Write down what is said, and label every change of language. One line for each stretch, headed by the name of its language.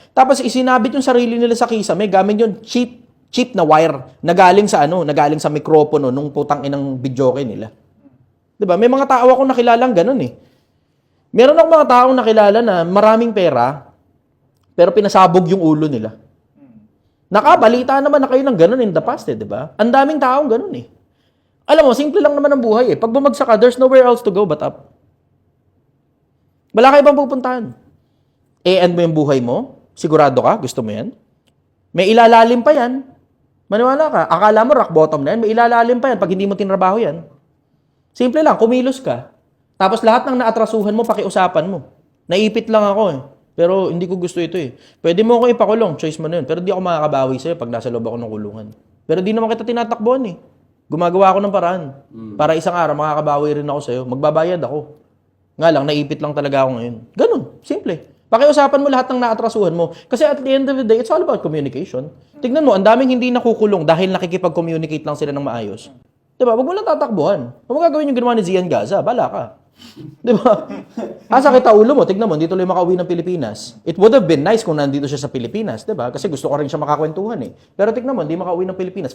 Filipino: Tapos isinabit yung sarili nila sa kisame, gamit yung cheap na wire na galing sa nagaling sa mikropono nung putang inang videoke nila. Diba? May mga tao akong nakilalang ganun eh. Meron akong mga taong nakilala na maraming pera, pero pinasabog yung ulo nila. Nakabalita naman na kayo ng ganun
English: in the past
Filipino: eh, di ba? Ang daming taong ganun eh. Alam mo, simple lang naman ang buhay eh. Pag bumagsak ka,
English: there's nowhere else to go but up.
Filipino: Wala ka ibang pupuntahan. E-end mo yung buhay mo? Sigurado ka? Gusto mo yan? May ilalalim pa yan. Maniwala ka. Akala mo
English: rock bottom
Filipino: na yan. May ilalalim pa yan pag hindi mo tinrabaho yan. Simple lang, kumilos ka. Tapos lahat ng naatrasuhan mo, pakiusapan mo. Naipit lang ako eh. Pero hindi ko gusto ito eh. Pwede mo ako ipakulong, choice mo na yun. Pero di ako makakabawi sa'yo pag nasa loob ako ng kulungan. Pero di naman kita tinatakbuhan eh. Gumagawa ako ng paraan. Para isang araw, makakabawi rin ako sa'yo. Magbabayad ako. Nga lang, naipit lang talaga ako ngayon. Ganun, simple. Pakiusapan mo lahat ng naatrasuhan mo. Kasi
English: at the end of the day, it's all about communication.
Filipino: Tignan mo, ang daming hindi nakukulong dahil nakikipag-communicate lang sila ng maayos. Diba? Huwag mo lang tatakbuhan. Huwag mo gagawin yung ginawa ni Zian Gaza. Bala ka. Diba? Asa kita ulo mo. Tignan mo, hindi tuloy makauwi ng Pilipinas.
English: It would have been nice
Filipino: kung nandito siya sa Pilipinas. Diba? Kasi gusto ko rin siya makakwentuhan eh. Pero tignan mo, hindi makauwi ng Pilipinas.